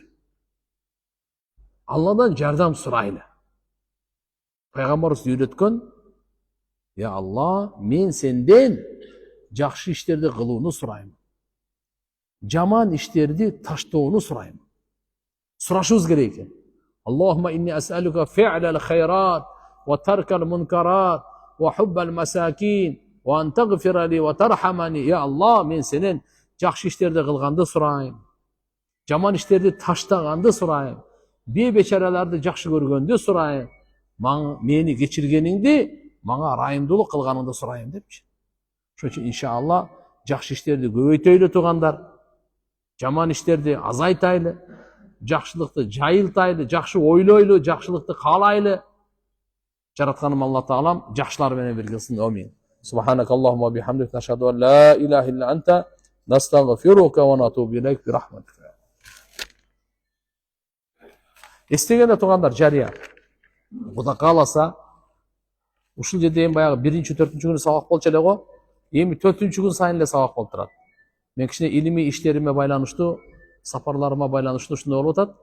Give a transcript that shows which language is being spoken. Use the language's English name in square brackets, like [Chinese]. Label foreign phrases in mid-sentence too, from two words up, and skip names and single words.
[Kyrgyz] Алладан жардам сурайлы. Пайгамбарыбыз үйрөткөн: "Я Алла, мен сенден жакшы иштерди кылууну сурайм. Жаман иштерди таштоону сурайм." Сурашыбыз керек экен. [Arabic] اللهم إني أسألك فعل الخيرات وترك المنكرات وحب المساكين وأن تغفر لي وترحمني. [Kyrgyz] Я Алла, мен сенен жакшы иштерди кылганды сурайм. Жаман иштерди таштаганды сурайм. Бейбечараларды жакшы көргөндү сурайм. Мени кечиргениңди, мага райымдуулук кылганыңды сурайм депчи. Ошон үчүн иншалла жакшы иштерди көбөйтөйлү туугандар. Жаман иштерди азайтайлы. Жакшылыкты жайылтайлы, жакшы ойлойлу, жакшылыкты каалайлы. Жаратканым Алла Таалам жакшылар менен бир кылсын. [Arabic] آمين سبحانك اللهم بحمدك نشهد أن لا إله إلا أنت, نستغفرك ونتوب إليك برحمتك. [Kyrgyz] Эстегенде туугандар, жария. Кудай кааласа, ушул жерде эми баягы 1-4 күнү сабак болчу эле го. Эми 4 күн сайын эле сабак болуп турат. Мен кичине илимий иштериме байланыштуу, сапарларыма байланыштуу ушундай болуп атат.